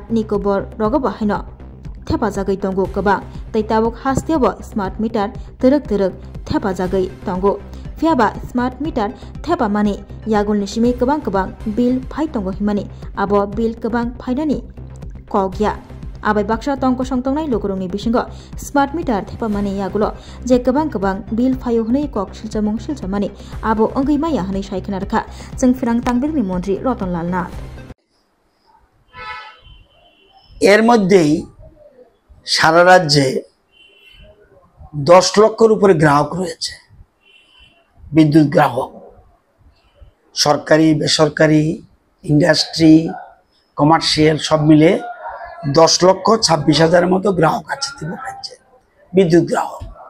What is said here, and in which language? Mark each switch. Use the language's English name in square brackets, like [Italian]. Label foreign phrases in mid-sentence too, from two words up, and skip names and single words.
[Kok Borok] निकोबर रगो बाहायनो थेफाजागै दंगो गोबां तैताबक हास्तियावबो [English] smart meter [Kok Borok] तरक थेफाजागै दंगो फियाबा [English] smart meter [Kok Borok] थेफा माने यागुल निसिमि गोबां बिल फाइ दंगो हिमानि आबो बिल गोबां फाइनानि कगिया आबाय बाक्सा तंको संतंनाय लोगोरंनि बिसिंगो [English] smart meter [Kok Borok] थेफा माने यागुलो जे गोबां बिल फायो हनै कक सिलचामुं सिलचामानि आबो अंगैमाया हनै सायखना रखा जों फिरां तांबेलनि मन्त्री रतनलाल नाथ [Bangla] এর মধ্যেই সারা রাজ্যে 10 লক্ষের উপরে গ্রাহক রয়েছে, বিদ্যুৎ গ্রাহক, সরকারি বেসরকারি [English] industry commercial [Bangla] সব মিলে 10,26,000 মতো গ্রাহক আছে ত্রিপুরা রাজ্যে বিদ্যুৎ গ্রাহক।